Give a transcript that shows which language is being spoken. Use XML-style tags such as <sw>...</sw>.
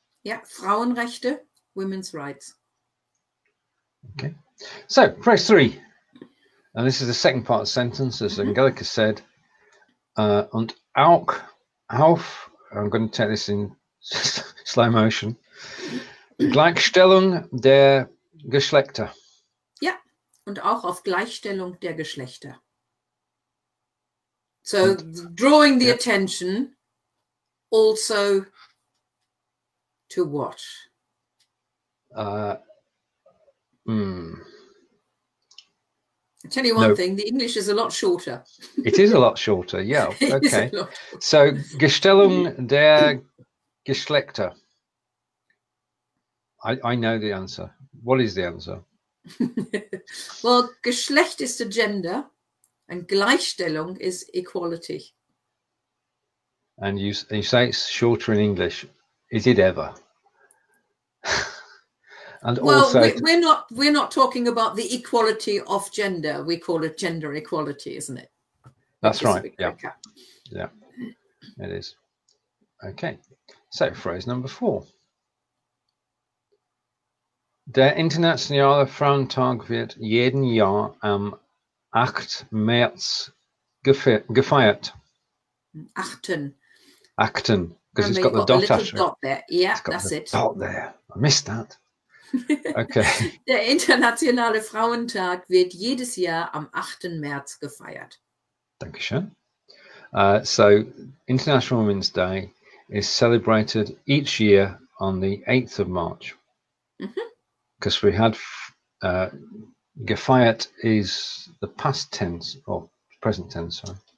<en>Yeah, Frauenrechte, women's rights. Okay. So, phrase 3. And this is the second part of the sentence, as Angelika said.</en> <de>Und auch,</de> <en>I'm going to take this in slow motion.</en> <de>Gleichstellung der Geschlechter. Ja, und auch auf Gleichstellung der Geschlechter.</de> <en>So, drawing the attention also to what? I'll tell you one thing, the English is a lot shorter. It is a lot shorter, yeah. Okay.</en> <de>So, Gleichstellung der Geschlechter.</de> <en>I know the answer. What is the answer? Well, Geschlecht is the gender and Gleichstellung is equality. And you say it's shorter in English. Is it ever? And well, also, we're not talking about the equality of gender. We call it gender equality, isn't it? That's right. Yeah. Yeah, it is. Okay. So, phrase number 4.</en> <de>Der Internationale Frauentag wird jeden Jahr am 8. März gefeiert. 8.</de> <en>Because it's got the dot after dot there. Yeah, that's the it. Dot there. I missed that. Okay.</en> <de>Der Internationale Frauentag wird jedes Jahr am 8. März gefeiert. Dankeschön.</de> <en>So, International Women's Day is celebrated each year on the 8th of March. Because we had gefeiert is the past tense, or present tense, sorry.</en>